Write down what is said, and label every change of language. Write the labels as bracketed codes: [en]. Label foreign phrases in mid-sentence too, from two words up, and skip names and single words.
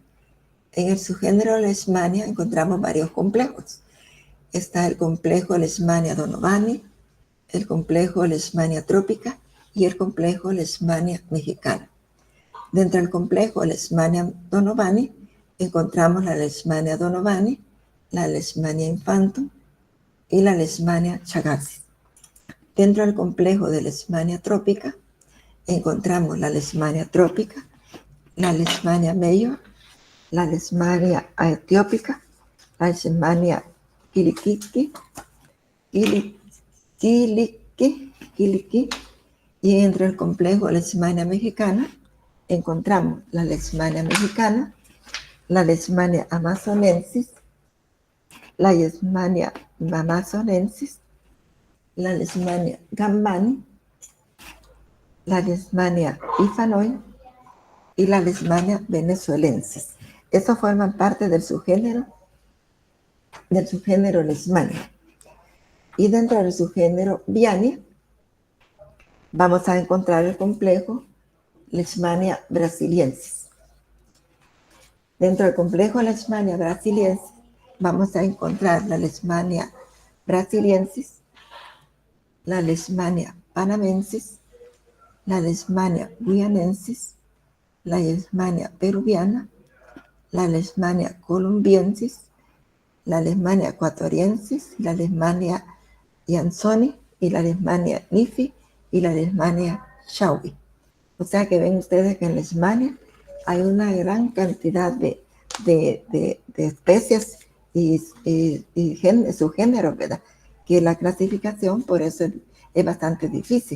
[es] En el subgénero Leishmania encontramos varios complejos. Está el complejo Leishmania donovani, el complejo Leishmania tropica y el complejo Leishmania mexicana. Dentro del complejo Leishmania donovani encontramos la Leishmania donovani, la Leishmania infantum y la Leishmania chagassis. Dentro del complejo de Leishmania trópica encontramos la Leishmania trópica, la Leishmania major, la Leishmania aetiópica, la Leishmania quilicqui, y dentro del complejo Leishmania mexicana encontramos la Leishmania mexicana, la Leishmania amazonensis, la Leishmania amazonensis, la Leishmania gambani, la Leishmania ifanoi y la Leishmania venezuelensis. Estos forman parte del subgénero Leishmania. Y dentro del subgénero Viania vamos a encontrar el complejo Leishmania brasiliensis. Dentro del complejo Leishmania brasiliensis vamos a encontrar la Leishmania brasiliensis, la Leishmania panamensis, la Leishmania guianensis, la Leishmania peruviana, la Leishmania columbiensis, la Leishmania ecuatoriensis, la Leishmania Jansoni y la Leishmania nifi y la Leishmania Schaubi. O sea que ven ustedes que en Leishmania hay una gran cantidad de especies y subgéneros, ¿verdad? Que la clasificación por eso es bastante difícil.